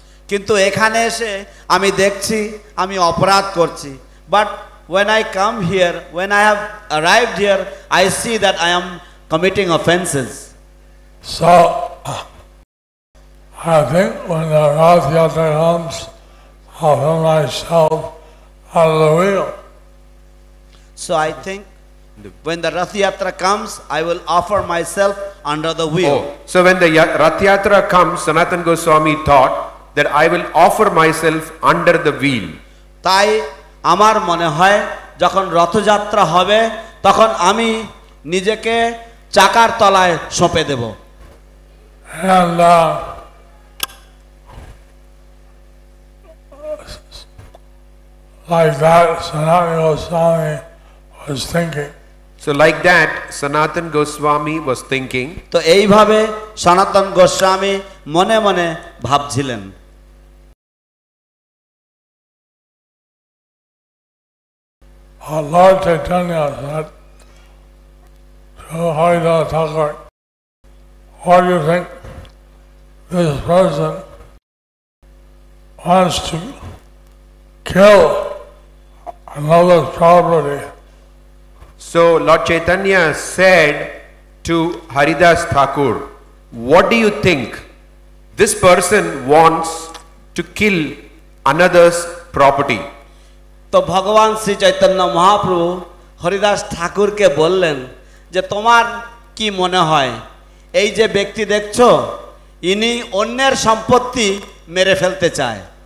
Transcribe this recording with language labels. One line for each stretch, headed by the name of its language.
Bangla: কিন্তু এখানে এসে আমি দেখছি আমি অপরাধ করছি।
English: But when I come here, when I have arrived here, I see that I am committing offenses. So, I think when the Rath Yatra comes, I'll put myself on the wheel. So I think when the Rath Yatra comes, I will offer myself under the wheel. Oh, so when the Rath Yatra comes, Sanatan Goswami thought that I will offer myself under the wheel.
Bangla: তাই আমার মনে হয় যখন রথযাত্রা হবে তখন আমি নিজেকে চাকার তলায় সঁপে দেব।
English: And like that, Sanatana Goswami was thinking. So like that, Sanatan Goswami was thinking.
Bangla: তো এইভাবে সনাতন গোস্বামী মনে মনে ভাবছিলেন।
English: Lord Chaitanya said to Haridas Thakur, what do you think this person wants to kill another's property? So Lord Chaitanya said to Haridas Thakur, what do you think this person wants to kill another's property?
Bangla: তো ভগবান শ্রী চৈতন্য মহাপ্রভু হরিদাস ঠাকুরকে বললেন যে তোমার কি মনে হয় এই যে ব্যক্তি দেখছো ইনি অন্যের সম্পত্তি মেরে ফেলতে চায়।